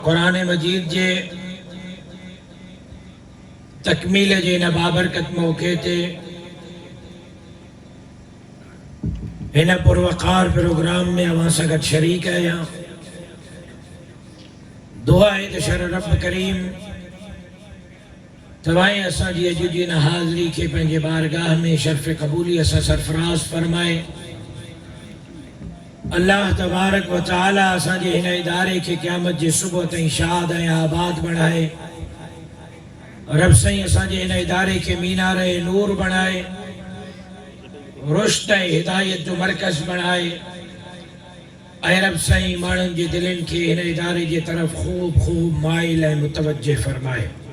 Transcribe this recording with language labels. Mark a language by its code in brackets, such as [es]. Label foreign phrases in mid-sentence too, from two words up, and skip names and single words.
[sd] कुरान मजीद जे तकमील जे इन बाबरकत मौके ते इन पुरवकार प्रोग्राम में अवां सां गॾु शरीक आहियां। दुआ है त शर रब करीम तवाएं असांजी अॼु जी इन हाज़िरी खे पंहिंजे बारगाह में शर्फ़ क़बूली असां सरफराज फरमाए। अल्लाह [ar] تبارك وتعالى [sd] असांजे हिन इदारे खे क़यामत जे सुबुह ताईं शाद ऐं आबाद बणाए। रब साईं असांजे हिन इदारे खे मीनार नूर बणाए, रुश्द ऐं हिदायत जो मरकज़ बणाए। ऐं रब साईं माण्हुनि जे दिलनि खे हिन इदारे जे तरफ़ ख़ूब ख़ूब माइल ऐं मुतवज्जे फरमाए।